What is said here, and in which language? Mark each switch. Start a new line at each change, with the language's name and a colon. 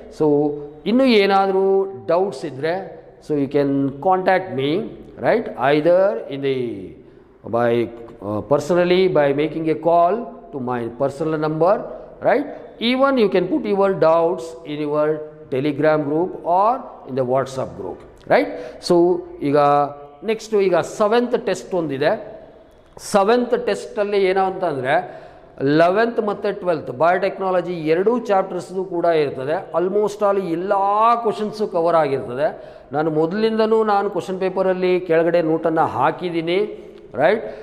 Kannada: So ಇನ್ನೂ ಏನಾದರೂ doubts ಇದ್ದರೆ so
English: you can contact me,
Kannada: right?
English: Either in the by personally by making a call to my personal number, right? Even you can put your doubts in your Telegram group or in the WhatsApp group, right?
Kannada: So ಈಗ next ಈಗ 7th test ಒಂದಿದೆ. 7th ಟೆಸ್ಟಲ್ಲಿ ಏನೋ ಅಂತಂದರೆ 11th ಮತ್ತು 12th biotechnology 2 ಚಾಪ್ಟರ್ಸ್ದು ಕೂಡ ಇರ್ತದೆ. Almost all ಎಲ್ಲ questions cover ಆಗಿರ್ತದೆ. ನಾನು ಮೊದಲಿಂದನೂ ನಾನು ಕ್ವಶನ್ ಪೇಪರಲ್ಲಿ ಕೆಳಗಡೆ ನೋಟನ್ನು ಹಾಕಿದ್ದೀನಿ, ರೈಟ್?